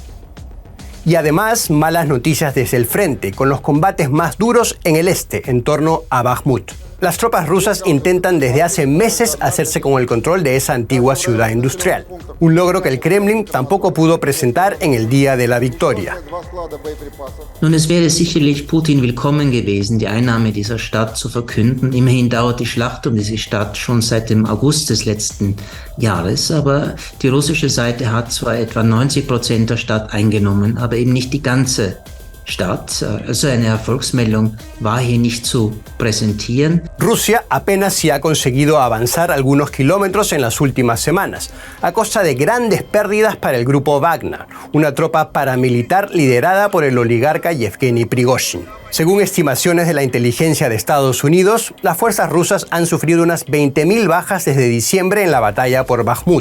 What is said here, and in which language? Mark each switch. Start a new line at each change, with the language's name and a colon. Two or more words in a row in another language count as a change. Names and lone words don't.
Spanish: Y además, malas noticias desde el frente, con los combates más duros en el este, en torno a Bakhmut. Las tropas rusas intentan desde hace meses hacerse con el control de esa antigua ciudad industrial, un logro que el Kremlin tampoco pudo presentar en el día de la victoria.
German: Nun, es wäre sicherlich Putin willkommen gewesen, die Einnahme dieser Stadt zu verkünden. Immerhin dauert die Schlacht um diese Stadt schon seit dem August des letzten Jahres, aber die russische Seite hat zwar etwa 90% der Stadt eingenommen, aber eben nicht die ganze Stadt. Also eine Erfolgsmeldung war hier nicht zu präsentieren.
Spanish: Rusia apenas si ha conseguido avanzar algunos kilómetros en las últimas semanas, a costa de grandes pérdidas para el grupo Wagner, una tropa paramilitar liderada por el oligarca Yevgeny Prigozhin. Según estimaciones de la inteligencia de Estados Unidos, las fuerzas rusas han sufrido unas 20.000 bajas desde diciembre en la batalla por Bakhmut.